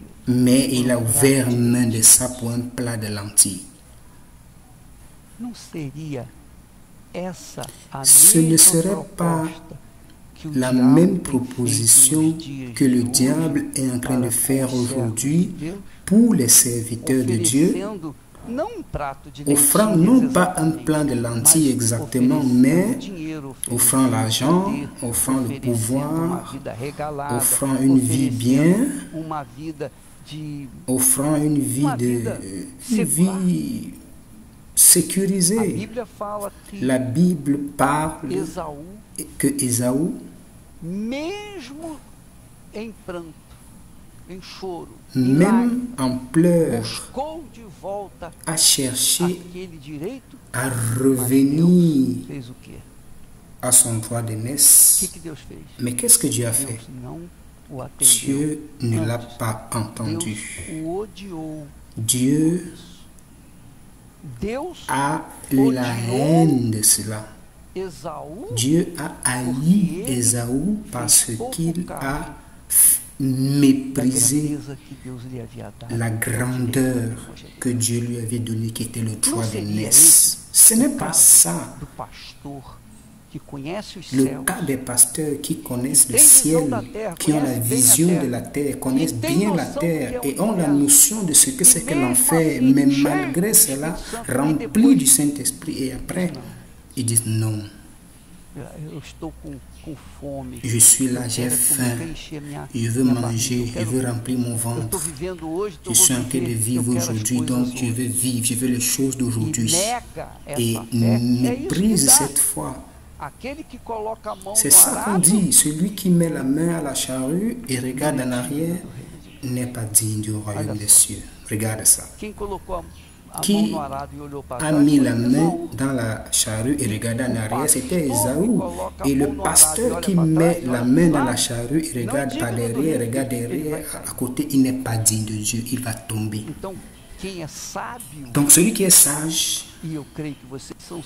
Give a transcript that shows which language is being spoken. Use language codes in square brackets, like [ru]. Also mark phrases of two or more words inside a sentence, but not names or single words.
[fr] Mais il a ouvert main de ça pour un plat de lentilles. [pt] Não seria essa a [fr] Ce ne [pt] mesma [fr] serait pas [pt] proposta que o [fr] la [pt] diabo [fr] même [pt] tem [fr] proposition [pt] feito nos dias [fr] que le [pt] de [fr] diable [pt] hoje [fr] est en train de [pt] para [fr] faire [pt] com os servos [fr] aujourd'hui [pt] de Deus, [fr] pour les serviteurs de Dieu, [pt] oferecendo não um prato de [fr] offrant [pt] lentilhas [fr] non pas un [pt] exatamente, [fr] plat de lentilles [pt] mas [fr] exactement, [pt] oferecendo [fr] mais [pt] dinheiro, [fr] offrant [pt] oferecendo [fr] l'argent, [pt] poder, [fr] offrant le [pt] oferecendo [fr] pouvoir, [pt] uma vida regalada, [fr] offrant une vie bien, [pt] oferecendo uma vida de [fr] offrant une vie [pt] a [fr] sécurisée. [pt] Bíblia fala que [fr] La Bible parle [pt] Esaú, [fr] que Ésaü, [pt] mesmo em pranto, em choro, em [fr] même [pt] lágrimas, [fr] en pleurs, [pt] buscou de volta [fr] a cherché [pt] aquele direito, [fr] à [pt] mas [fr] revenir [pt] Deus fez o quê? [fr] à son droit [pt] O [fr] d'aînesse. [pt] que Deus fez? [fr] Mais qu'est-ce que Dieu a fait? [pt] Deus não o atendeu. [fr] Dieu ne l'a [pt] Antes, [fr] pas entendu. [pt] Deus o odiou. [fr] Dieu [pt] Deus [fr] a eu la haine de cela. [pt] Esaú [fr] Dieu a haï Ésaü parce qu'il a méprisé [pt] grandeza que Deus lhe havia dado. [fr] la grandeur que Dieu lui avait donnée, qui était le droit d'aînesse. Ce n'est pas ça [pt] Do pastor que conhece os [fr] le [pt] céus, [fr] cas des pasteurs qui connaissent le [pt] tem visão [fr] ciel, [pt] da terra, [fr] qui ont la [pt] conhece bem a [fr] vision [pt] terra, [fr] de la terre, connaissent [pt] tem [fr] bien la [pt] noção [fr] terre [pt] do que é o [fr] et ont la [pt] universo. [fr] notion de ce que c'est que [pt] mesmo [fr] l'enfer, [pt] assim, [fr] mais [pt] cheios [fr] malgré [pt] do [fr] cela, [pt] Espírito Santo, e [fr] remplis [pt] depois [fr] du Saint-Esprit. Et après, ils disent non, [pt] eu estou com fome. [fr] je suis là, [pt] eu [fr] j'ai [pt] quero [fr] faim, [pt] comer, encher [fr] je veux [pt] minha [fr] manger, [pt] barriga, [fr] je veux remplir mon [pt] eu estou [fr] ventre. [pt] vivendo hoje, então [fr] Je suis en train de vivre aujourd'hui, donc je veux vivre, je veux les choses [pt] E [fr] d'aujourd'hui. [pt] nega [fr] Et [pt] essa fé. É isso que [fr] méprise [pt] dá. [fr] cette foi. [pt] Aquele que coloca a mão [fr] C'est [pt] no [fr] ça qu'on [pt] arado [fr] dit. Celui qui met la main à la charrue et regarde en arrière n'est pas digne du royaume des cieux. Regarde ça. [pt] Quem colocou a [fr] Qui [pt] mão no arado e olhou para [fr] a [pt] trás [fr] mis [pt] foi [fr] la main [pt] Esaú. [fr] dans la charrue et regardé en arrière, c'était pasteur Ésaü. qui coloque Et la le main dans pasteur l'arbre, qui il [pt] olha [fr] met [pt] para [fr] la [pt] trás, [fr] main il dans va. la charrue et regarde Non, par [pt] digne do [fr] derrière, [pt] reino, [fr] regarde [pt] ele vai [fr] derrière, [pt] cair. [fr] à côté, il n'est pas digne de Dieu, il va tomber. [pt] Então, quem é sábio, [fr] Donc celui qui est sage, [pt] e eu creio que vocês são